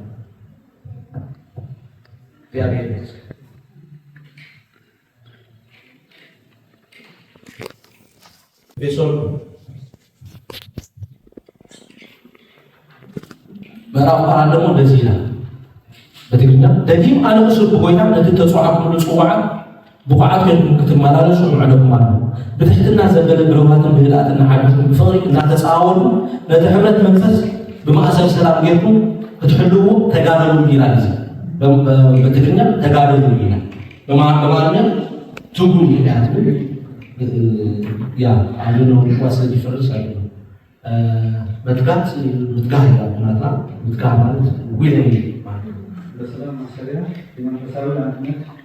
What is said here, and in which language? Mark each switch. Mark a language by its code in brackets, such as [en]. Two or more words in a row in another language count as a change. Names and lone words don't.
[am] እግዚአብሔር ይመስገን። ቤሶል ምዕራፍ 4 ደግሞ እንደዚህ ይላል በትግርኛ ደዲም [ti] አነ እሱር ብጎይታ ነቲ ተጽዋዕኩ ጽዋዓ ብቑዓት ኮይንኩም ክትመላለሱ ንዕለኩም ኣሎ ብትሕትና ዘበለ ብረባትን ብህድኣትን ሓድኩም ብፍቕሪ እናተፃወሉ ነቲ ሕብረት መንፈስ ብማእሰር ሰላም ጌርኩም ክትሕልው ተጋደሉ [am] ይላል። በትግርኛ ተጋደሉ ይላል፣ በአማርኛ ትጉ ይላል። ያ አሁን ኳስ ዲፈረንስ አለ። መትጋት ምትጋህ ይላል ማለት ምትጋህ ማለት ዊሊንግ ማለት በሰላም ማሰሪያ የመንፈሳዊ አንድነት